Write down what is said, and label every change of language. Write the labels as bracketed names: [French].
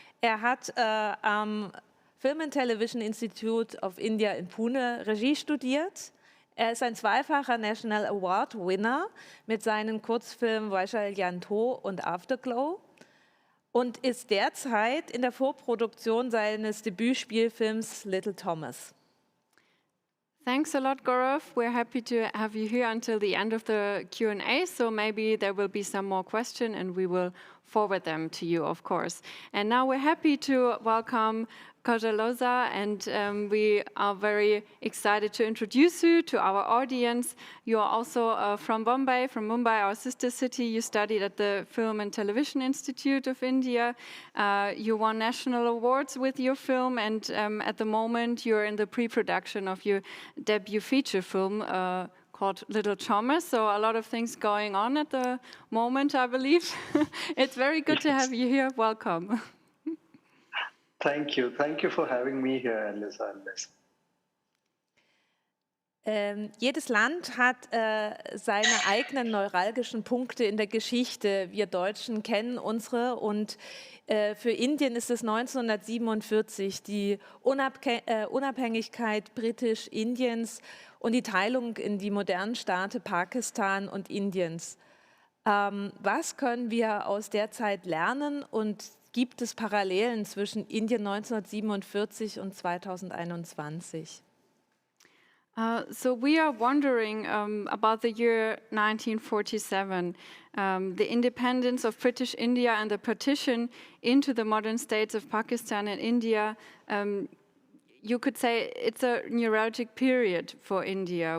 [German] Er hat am Film and Television Institute of India in Pune Regie studiert. Er ist ein zweifacher National Award Winner mit seinen Kurzfilmen Vaishal Yanto und Afterglow und ist derzeit in der Vorproduktion seines Debütspielfilms Little Thomas. [English] Thanks a lot, Gaurav. We're happy to have you here until the end of the Q&A, so maybe there will be some more questions and we will forward them to you, of course. And now we're happy to welcome Kaushal Oza, and we are very excited to introduce you to our audience. You are also from Mumbai, our sister city. You studied at the Film and Television Institute of India. You won national awards with your film, and at the moment you're in the pre-production of your debut feature film called Little Thomas. So a lot of things going on at the moment, I believe. It's very good to have you here. Welcome. Thank you. Thank you for having me here, Alyssa and Liz. [German] Jedes Land hat seine eigenen neuralgischen Punkte in der Geschichte. Wir Deutschen kennen unsere, und für Indien ist es 1947 die Unabhängigkeit Britisch-Indiens und die Teilung in die modernen Staaten Pakistan und Indiens. Was können wir aus der Zeit lernen, und gibt es Parallelen zwischen Indien 1947 und 2021? [English] So we are wondering about the year 1947, the independence of British India and the partition into the modern states of Pakistan and India. You could say it's a neuralgic period for India.